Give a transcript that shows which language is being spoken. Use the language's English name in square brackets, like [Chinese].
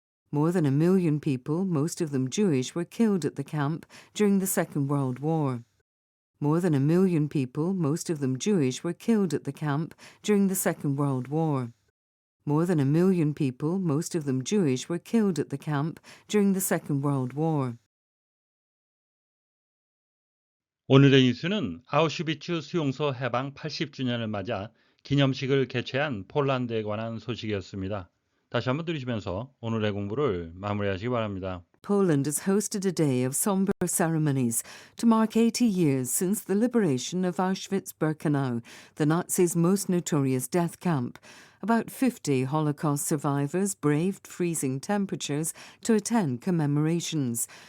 [English] More than 1 million people, most of them Jewish, were killed at the camp during the Second World War. More than 1 million people, most of them Jewish, were killed at the camp during the Second World War. More than 1 million people, most of them Jewish, were killed at the camp during the Second World War. [Korean] 오늘의 뉴스는 아우슈비츠 수용소 해방 80주년을 맞아 기념식을 개최한 폴란드에 관한 소식이었습니다. 다시 한번 들으시면서 오늘의 공부를 마무리하시기 바랍니다. [English] Poland has hosted a day of somber ceremonies to mark 80 years since the liberation of Auschwitz-Birkenau, the Nazis' most notorious death camp. About 50 Holocaust survivors braved freezing temperatures to attend commemorations.